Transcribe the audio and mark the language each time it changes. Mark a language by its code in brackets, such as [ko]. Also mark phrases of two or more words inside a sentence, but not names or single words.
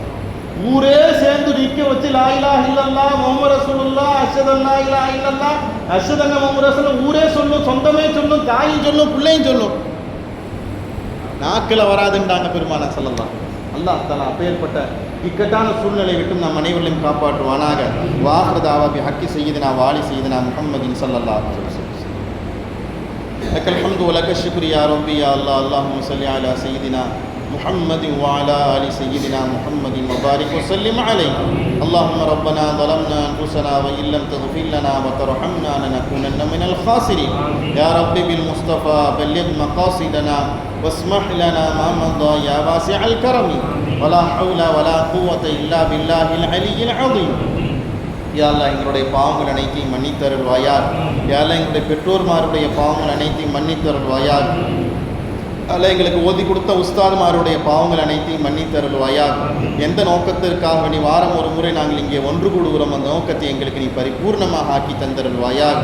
[ta] ஊரே சேர்ந்து நிற்க வச்சு [ar] لا إله إلا الله محمد رسول الله أشهد ألا إله إلا الله أشهد أن محمد رسول الله [ta] ஊரே சொல்லும், சொந்தமே சொல்லும், தாயும் சொல்லும், பிள்ளையும் சொல்லும், நாக்கில் வராதுன்றாங்க பெருமானா [ar] صلى الله عليه وسلم. الله تعالى [ta] அப்பேற்பட்ட இக்கட்டான சூழ்நிலை விட்டும் நம் அனைவரையும் காப்பாற்றுவானாக. [ar] وآخر دعوا بحق سيدنا وآل سيدنا محمد صلى الله عليه وسلم. لك الحمد ولك الشكر يا ربي يا الله. اللهم صل على سيدنا محمد وعلى آل سيدنا محمد وبارك وسلم عليه. اللهم ربنا ظلمنا أنفسنا وإن لم تغفر لنا وترحمنا لنكونن من الخاسرين. يا رب بالمصطفى بلغ مقاصدنا واسمح لنا ما مضى يا واسع الكرم ولا حول ولا قوة إلا بالله العلي العظيم. يا الله [ta] எங்களுடைய பாவங்கள் அனைத்தையும் மன்னித்தருள்வாயாக. [ar] يا الله [ta] எங்களுடைய பெற்றோர்மாருடைய பாவங்கள் அனைத்தையும் மன்னித்தருள்வாயாக. அல்ல எங்களுக்கு ஓதி கொடுத்த உஸ்தாதுமாருடைய பாவங்கள் அனைத்தையும் மன்னித்தருள்வாயாக. எந்த நோக்கத்திற்காக நீ வாரம் ஒரு முறை நாங்கள் இங்கே ஒன்று கூடுகிறோம், அந்த நோக்கத்தை எங்களுக்கு நீ பரிபூர்ணமாக ஆக்கி தந்தருள்வாயாக.